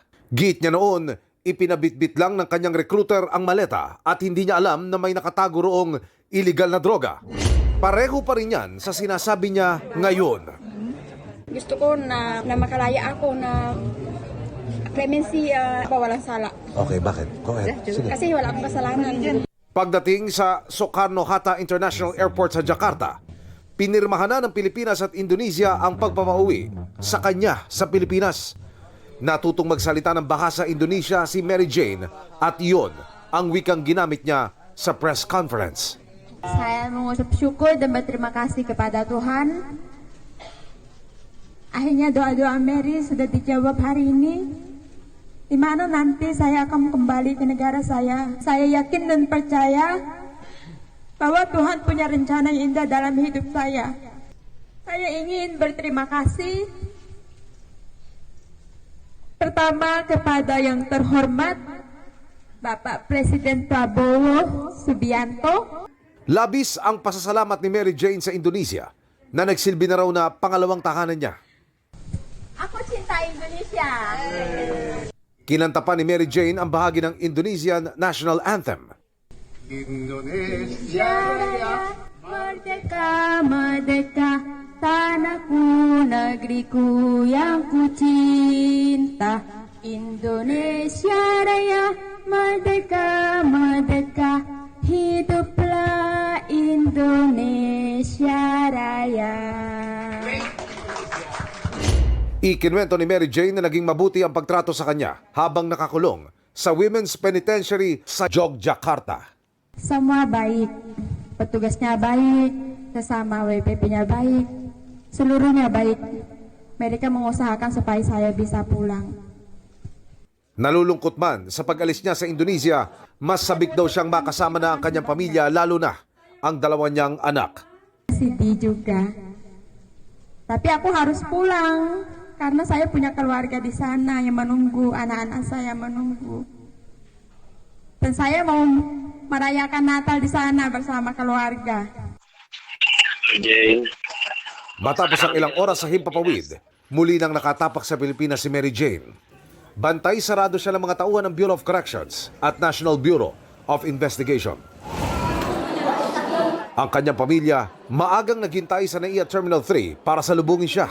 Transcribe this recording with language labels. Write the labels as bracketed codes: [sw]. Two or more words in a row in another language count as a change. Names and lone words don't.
[tl] Giit niya noon, ipinabitbit lang ng kanyang recruiter ang maleta at hindi niya alam na may nakatago roong illegal na droga. Pareho pa rin yan sa sinasabi niya ngayon. Gusto ko na makalaya ako na clemency, walang sala. Okay, bakit? [en] Go ahead. [tl] Sige. Kasi wala akong kasalanan. Pagdating sa Soekarno-Hatta International Airport sa Jakarta, pinirmahan na ng Pilipinas at Indonesia ang pagpapauwi sa kanya sa Pilipinas. Natutong magsalita ng bahasa Indonesia si Mary Jane at iyon ang wikang ginamit niya sa [en] press conference. [id] Saya mengucap syukur dan berterima kasih kepada Tuhan. Akhirnya doa-doa Mary sudah dijawab hari ini. Di mana nanti saya akan kembali ke negara saya. Saya yakin dan percaya bahwa Tuhan punya rencana yang indah dalam hidup saya. Saya ingin berterima kasih pertama kepada yang terhormat Bapak Presiden Prabowo Subianto. [tl] Labis ang pasasalamat ni Mary Jane sa Indonesia na nagsilbi na raw na pangalawang tahanan niya. [id] Aku cinta Indonesia. [tl] Kinanta pa ni Mary Jane ang bahagi ng Indonesian National Anthem. [id] Indonesia Raya, merdeka, merdeka, tanahku, negeriku yang ku cinta. Indonesia Raya, merdeka, merdeka, hiduplah Indonesia Raya. [tl] Ikinwento ni Mary Jane na naging mabuti ang pagtrato sa kanya habang nakakulong sa Women's Penitentiary sa Yogyakarta. [id] Semua baik, petugasnya baik, sesama WPP-nya baik, seluruhnya baik. Mereka mengusahakan supaya saya bisa pulang. [tl] Nalulungkot man sa pag-alis niya sa Indonesia, mas sabik daw siyang makasama na ang kanyang pamilya, lalo na ang dalawa niyang anak. [id] Sedih juga. Tapi aku harus pulang karena saya punya keluarga di sana yang menunggu, anak-anak saya menunggu. Dan saya mau merayakan Natal di sana bersama keluarga. [tl] Matapos ang ilang oras sa himpapawid, muli nang nakatapak sa Pilipinas si Mary Jane. Bantay sarado siya ng mga tauhan ng Bureau of Corrections at National Bureau of Investigation. Ang kanyang pamilya maagang naghintay sa NAIA Terminal 3 para salubungin siya.